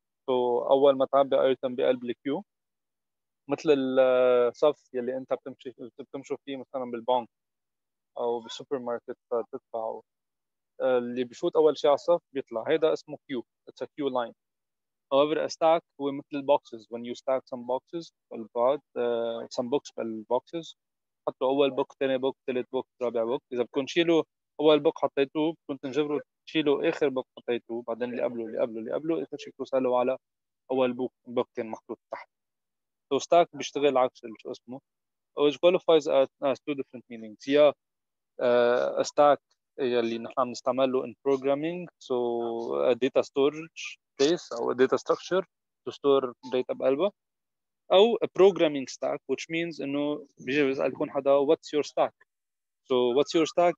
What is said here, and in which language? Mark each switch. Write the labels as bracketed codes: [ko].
[ar] so اول ما تعبي ايتم بقلب الكيو مثل الصف يلي انت بتمشوا فيه مثلا بالبنك او بالسوبر ماركت تدفع اللي بيفوت اول شيء على الصف بيطلع، هيدا اسمه كيو. [en] it's a queue line. However, a stack [ar] هو مثل البوكسز. [en] when you stack some boxes بالبعض some books بالبوكسز [ar] حطوا أول بوك ثاني بوك ثالث بوك رابع بوك. إذا بدكم تشيلوا أول بوك حطيتوه بدكم تنجبروا تشيلوا آخر بوك حطيتوه بعدين اللي قبله اللي قبله اللي قبله آخر شيء توصلوا على أول بوك كان محطوط تحت. [en] so stack [ar] بيشتغل عكس شو اسمه [en] which qualifies as two different meanings. يا a stack [ar] اللي نحن عم نستعمله [en] in programming so a data storage place أو a data structure to store data [ar] بقلبها [en] أو a programming stack, which means [ar] إنه بيجي بيسألكم حدا [en] what's your stack. So what's your stack?